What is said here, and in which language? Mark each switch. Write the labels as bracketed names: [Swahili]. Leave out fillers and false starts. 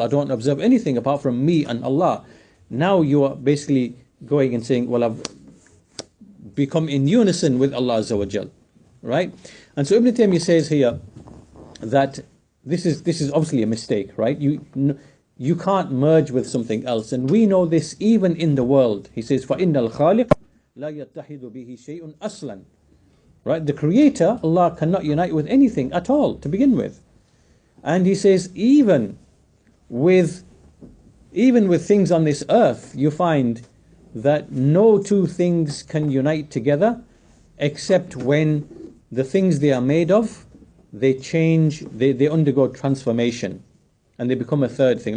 [English] I don't observe anything apart from me and Allah. Now you are basically going and saying, well, I've become in unison with Allah Azza wa Jal, right? And so Ibn Taymiyyah says here that this is obviously a mistake, right? You can't merge with something else, and we know this even in the world. He says, [Arabic] فَإِنَّ الْخَالِقَ لَا يَتَّحِدُ بِهِ شَيْءٌ أَصْلًا. [English] Right? The Creator, Allah, cannot unite with anything at all to begin with. And he says, even with things on this earth, you find that no two things can unite together except when the things they are made of, they change, they undergo transformation and they become a third thing.